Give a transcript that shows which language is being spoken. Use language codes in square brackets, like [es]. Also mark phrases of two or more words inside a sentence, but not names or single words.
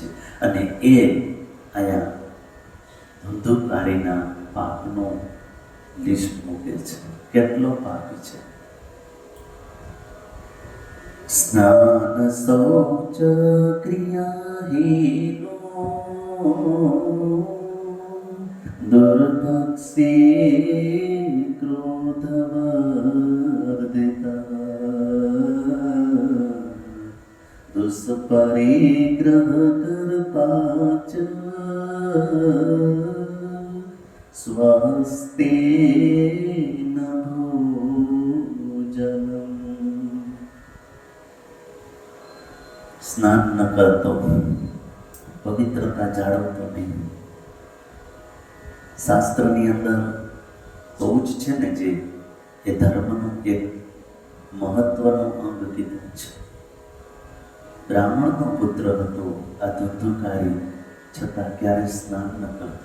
[gu] અને એ અહીંયા ધંધુકારીના પાપનો લિસ્ટ મૂકે છે, કેટલો પાપી છે। [sa] સ્નાન શૌચ ક્રિયાહીનો दुर्भक्षी क्रोधवर्धिता दुष्परिग्रह कर्ता च स्वस्तेन भोजनम्। [gu] સ્નાન ન કરતો, પવિત્રતા જાળવતો નહીં। શાસ્ત્રની અંદર શૌચ છે ને, જે એ ધર્મનું એક મહત્વનું અંગ કીધું છે। બ્રાહ્મણનો પુત્ર હતો આ ધંધુકારી, છતાં ક્યારે સ્નાન ન કરતો।